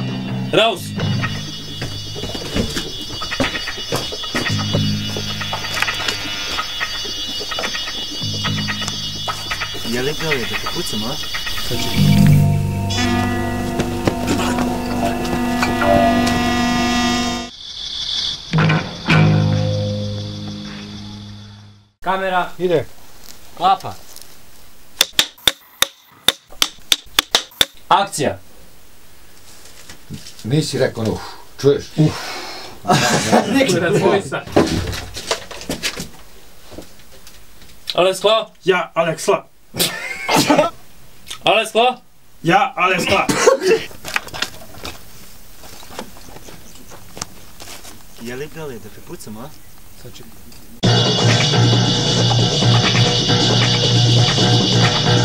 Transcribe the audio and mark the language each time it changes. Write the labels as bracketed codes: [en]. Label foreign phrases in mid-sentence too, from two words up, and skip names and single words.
[de] Raus! [hr] Je li pravi da te pucam, a? Kamera, Ide. klapa. Akcija. Nisi rekao no, čuješ? [de] Alles klar? Ja, alles klar. Alles klar? Ja, alles klar. [hr] Je li pravi da te pucam, a? Sad ću.